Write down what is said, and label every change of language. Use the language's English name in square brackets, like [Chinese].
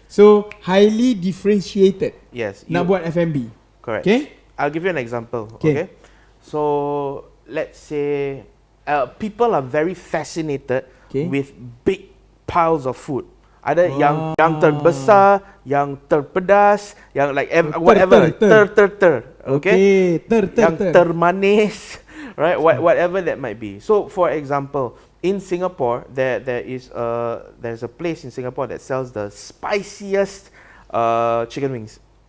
[English] So highly differentiated. Yes. [Malay] Nak buat F&B. [English] Correct. Okay? I'll give you an example. Okay. So let's say people are very fascinated with big piles of food. [Malay] Ada yang terbesar, yang terpedas, yang [English] like whatever, okay? [Malay] Yang termanis, [English] right? Whatever that might be. So for example, in Singapore, there's a place in Singapore that sells the spiciest chicken wings.